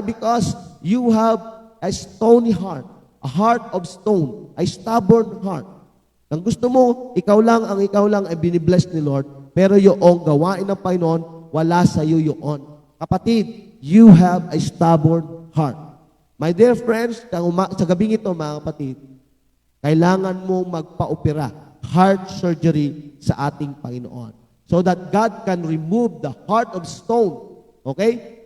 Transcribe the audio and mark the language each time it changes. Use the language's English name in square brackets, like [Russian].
[English] Because you have a stony heart, a heart of stone, a stubborn heart. [Filipino] Ang gusto mo, ikaw lang ay binibless ni Lord, pero yung gawain ng Panginoon, wala sa iyo yun. [English] Kapatid, you have a stubborn heart. My dear friends, [Filipino] sa gabing ito mga kapatid, kailangan mo magpa-opera, [English] heart surgery [Filipino] sa ating Panginoon, [English] so that God can remove the heart of stone. Okay?